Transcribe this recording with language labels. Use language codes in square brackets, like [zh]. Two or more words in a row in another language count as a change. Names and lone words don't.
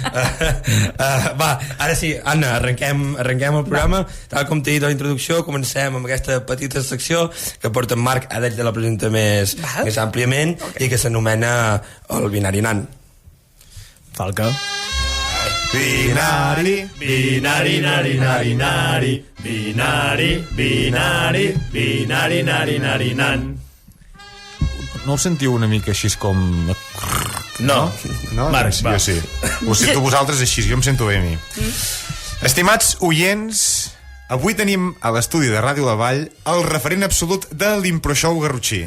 [ca] Va, ara sí, Anna, arrenquem el programa. Tal com t'he dit a la introducció, comencem amb aquesta petita secció que porta en Marc, ara ell te la presenta més àmpliament, i que s'anomena el binari nan. Falca. Binari, binari, nari, nari, nari, binari, binari, binari, nari, nari, nan. No ho sentiu una mica així com... No? Marc, jo sí. Ho sento vosaltres així, jo em sento bé a mi. Estimats oients, avui tenim a l'estudi de Ràdio La Vall el referent absolut de l'improshow garrotxí.